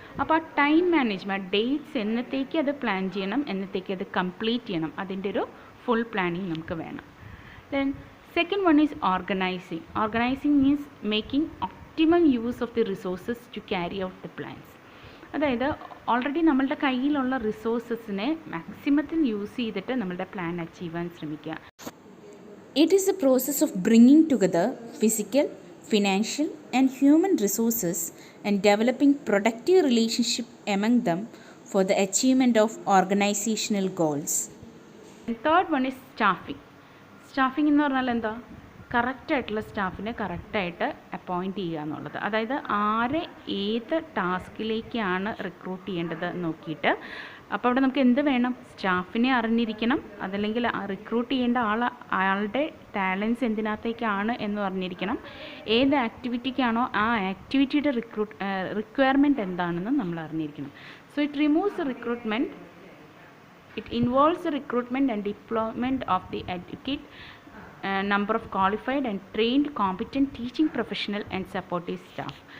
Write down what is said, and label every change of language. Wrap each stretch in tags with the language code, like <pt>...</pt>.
<ml>അപ്പോൾ ആ time management, dates എന്നത്തേക്ക് അത് പ്ലാൻ ചെയ്യണം, എന്നത്തേക്ക് അത് കംപ്ലീറ്റ് ചെയ്യണം, അതിൻ്റെ ഒരു ഫുൾ പ്ലാനിങ് നമുക്ക് വേണം.</ml> <en>Then second one is organising. Organising means making optimum use of the resources to carry out the plans.</en> <ml>അതായത് ഓൾറെഡി നമ്മളുടെ കയ്യിലുള്ള റിസോഴ്സസിനെ മാക്സിമത്തിൽ യൂസ് ചെയ്തിട്ട് നമ്മളുടെ പ്ലാൻ അച്ചീവ് ചെയ്യാൻ ശ്രമിക്കുക.</ml> <en>It is a process of bringing together physical, financial and human resources and developing productive relationship among them for the achievement of organizational goals. And third one is staffing.</en> <ml>Staffing എന്ന് പറഞ്ഞാൽ എന്താ, കറക്റ്റായിട്ടുള്ള സ്റ്റാഫിനെ കറക്റ്റായിട്ട് appoint ചെയ്യുക എന്നുള്ളത്. അതായത് ആരെ ഏത് ടാസ്കിലേക്കാണ് റിക്രൂട്ട് ചെയ്യേണ്ടത് നോക്കിയിട്ട്, അപ്പോൾ അവിടെ നമുക്ക് എന്ത് വേണം, സ്റ്റാഫിനെ അറിഞ്ഞിരിക്കണം, അതല്ലെങ്കിൽ റിക്രൂട്ട് ചെയ്യേണ്ട അയാളുടെ ടാലൻസ് എന്തിനകത്തേക്കാണ് എന്ന് അറിഞ്ഞിരിക്കണം, ഏത് ആക്ടിവിറ്റിക്കാണോ ആ ആക്ടിവിറ്റിയുടെ റിക്വയർമെൻറ്റ് എന്താണെന്ന് നമ്മൾ അറിഞ്ഞിരിക്കണം.</ml> <en>So it removes recruitment. It involves the recruitment and deployment of the adequate number of qualified and trained competent teaching professional and supportive staff.</en>